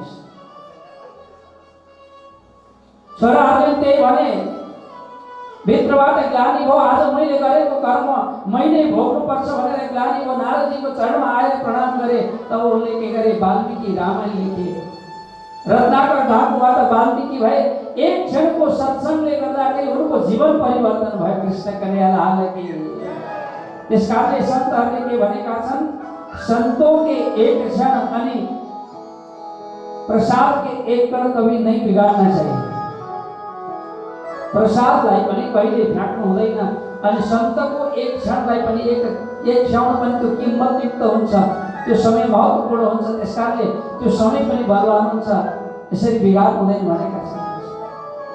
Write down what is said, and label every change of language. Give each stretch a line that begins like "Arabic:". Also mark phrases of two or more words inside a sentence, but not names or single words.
Nepali: छोराहरूले त्यही भने, भित्रबाट ग्लानि भयो, आज मैले गरेको कर्म मैले भोग्नुपर्छ भनेर ग्लानि भयो। नारदजीको चरणमा आएर प्रणाम गरे। तब उनले के गरे? वाल्मीकि रामायण लेखे। रत्नाकर डाकुबाट वाल्मीकि भए। एक क्षणको सत्संगले गर्दाखेरि उनको जीवन परिवर्तन भयो।
Hindi: कृष्ण कन्हैया लाल की।
Nepali: त्यसकारणले सन्तहरूले के भनेका छन्?
Hindi: संतों के एक क्षण अनि प्रसाद के एक कण कभी नहीं बिगाड़ना चाहिए।
Nepali: प्रसादलाई पनि कहिले फ्याक्नु हुँदैन अनि सन्तको एक क्षणलाई पनि एक क्षण पनि त्यो किम्मतयुक्त हुन्छ, त्यो समय महत्त्वपूर्ण हुन्छ। त्यसकारणले त्यो समय पनि बर्बाद हुन्छ, यसरी बिगाड हुँदैन भनेका छन्।